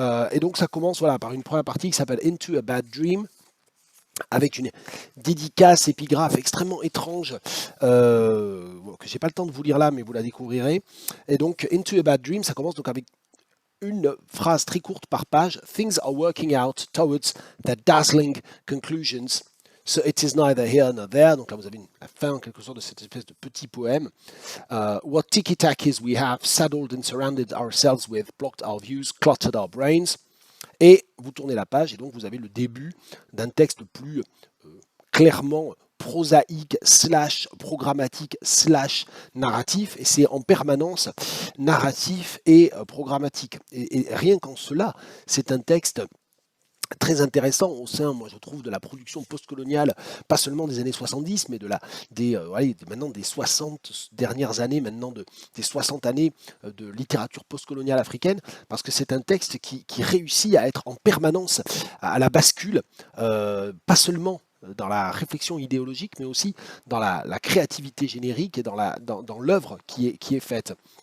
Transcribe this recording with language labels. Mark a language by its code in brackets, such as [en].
[fr] Et donc ça commence voilà, par une première partie qui s'appelle Into a Bad Dream, avec une dédicace épigraphe extrêmement étrange que j'ai pas le temps de vous lire là, mais vous la découvrirez. Et donc, Into a Bad Dream, ça commence donc avec une phrase très courte par page. [en] Things are working out towards their dazzling conclusions. So it is neither here nor there. [fr] Donc là, vous avez la fin en quelque sorte de cette espèce de petit poème. [en] What tiki-takis we have saddled and surrounded ourselves with, blocked our views, cluttered our brains. [fr] Et vous tournez la page et donc vous avez le début d'un texte plus clairement prosaïque slash programmatique slash narratif, et c'est en permanence narratif et programmatique. Et rien qu'en cela, c'est un texte très intéressant au sein, moi je trouve, de la production postcoloniale, pas seulement des années 70, mais maintenant des 60 dernières années, des 60 années de littérature postcoloniale africaine, parce que c'est un texte qui réussit à être en permanence à la bascule, pas seulement dans la réflexion idéologique, mais aussi dans la créativité générique et dans l'œuvre qui est faite.